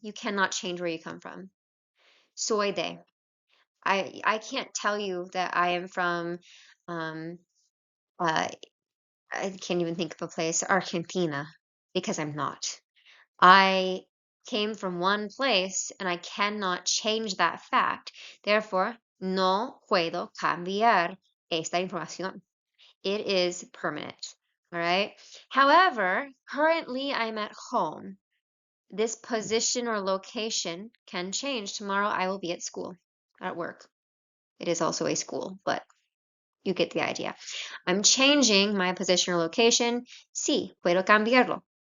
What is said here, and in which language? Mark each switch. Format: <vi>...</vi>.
<en>You cannot change where you come from.</en> <es>Soy de.</es> <en>I can't tell you that I am from um uh I can't even think of a place, Argentina, because I'm not. I came from one place and I cannot change that fact. Therefore,</en> <es>no puedo cambiar esta información.</es> <en>It is permanent. All right. However, currently I'm at home. This position or location can change. Tomorrow I will be at school, at work. It is also a school, but you get the idea. I'm changing my position or location.</en> <es>Sí, puedo cambiarlo.</es>